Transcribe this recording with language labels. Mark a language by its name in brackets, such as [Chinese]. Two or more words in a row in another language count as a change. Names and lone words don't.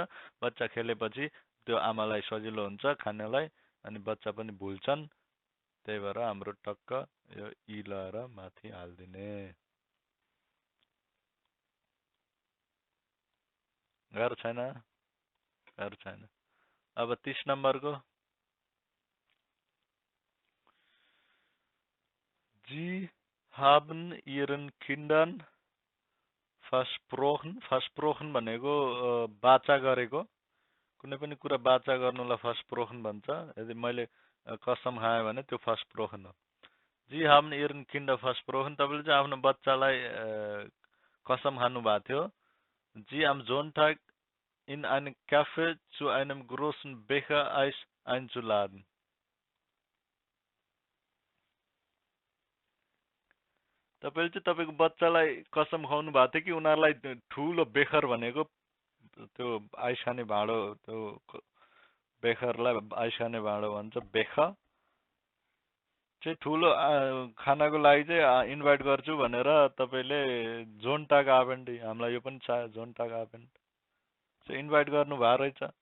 [Nepali] बच्चा खेलेपछि त्यो आमालाई सजिलो हुन्छ खानालाई अनि बच्चा पनि भुल्छन्। त्यही भएर हाम्रो टक्क यो इ लगाएर माथि हालिदिने। गाह्रो छैन? गाह्रो छैन। अब 30 नम्बरको [German] Sie haben ihren Kindern versprochen, versprochen [Nepali] भनेको बाचा गरेको, कुनै पनि कुरा बाचा गर्नुलाई versprochen भन्छ। यदि मैले कसम खाएँ भने त्यो versprochen हो। [German] Sie haben ihren Kindern versprochen, [Nepali] तपाईँले चाहिँ आफ्नो बच्चालाई कसम खानु भएको थियो। [German] Sie am Sonntag in einen Café zu einem großen Becher Eis einzuladen. [Nepali] तपाईँले चाहिँ तपाईँको बच्चालाई कसम खुवाउनु भएको थियो कि उनीहरूलाई ठुलो बेखर भनेको त्यो आइस खाने भाँडो, त्यो बेखरलाई आइस खाने भाँडो भन्छ, बेखर चाहिँ ठुलो खानाको लागि चाहिँ इन्भाइट गर्छु भनेर तपाईँले [German] Sonntag Abend, [Nepali] हामीलाई यो पनि छ [German] Sonntag Abend [Nepali] चाहिँ इन्भाइट गर्नु भएको रहेछ।